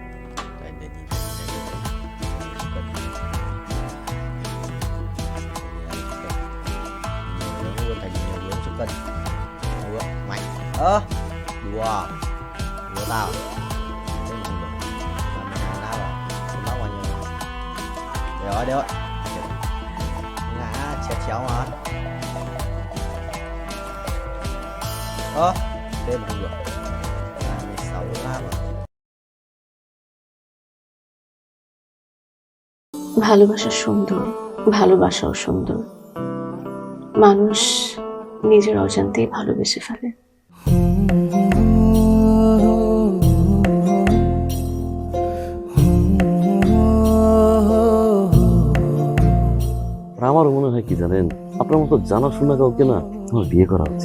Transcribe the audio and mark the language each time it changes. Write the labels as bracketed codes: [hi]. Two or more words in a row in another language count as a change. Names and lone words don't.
[vi] Đùa tao rồi đấy ngã chéo mà thêm không được 26 lá rồi. [bn] ভালোবাসা সুন্দর, ভালোবাসাও সুন্দর। মানুষ নিজের অজান্তেই ভালোবেসে ফেলে। আমার মনে হয় কি জানেন, আপনার মতো জানাশোনা কাউকে না আমার বিয়ে করা উচিত।